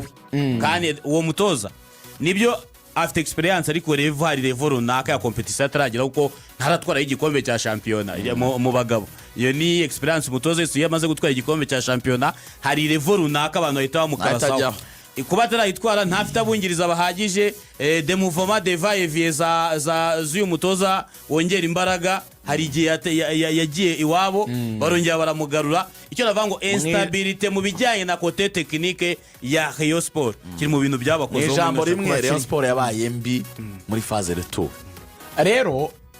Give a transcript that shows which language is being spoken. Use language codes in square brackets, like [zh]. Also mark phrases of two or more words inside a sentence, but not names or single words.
[rw] Kandi uwo mutoza nibyo afite experience ariko hari level runaka ya competition ataragira kuko ntaratwara igikombe cya shampiyona mu bagabo. Iyo ni experience umutoza Yesu yamaze gutwara igikombe cya shampiyona, hari level runaka abantu bahita bamukarasaho. Kuba atarayitwara ntafite abungiriza bahagije, [fr] de mouvement de va et vient [rw] z'uyu mutoza wongera imbaraga, hari igihe yagiye iwabo barongera baramugarura. Icyo navuga ngo instabilité mu bijyanye na [fr] côté technique [rw] ya Rayon Sport kiri mu bintu byabakoze. Ijambo rimwe Rayon Sport yabaye mbi muri [fr] phase retour. [rw] Rero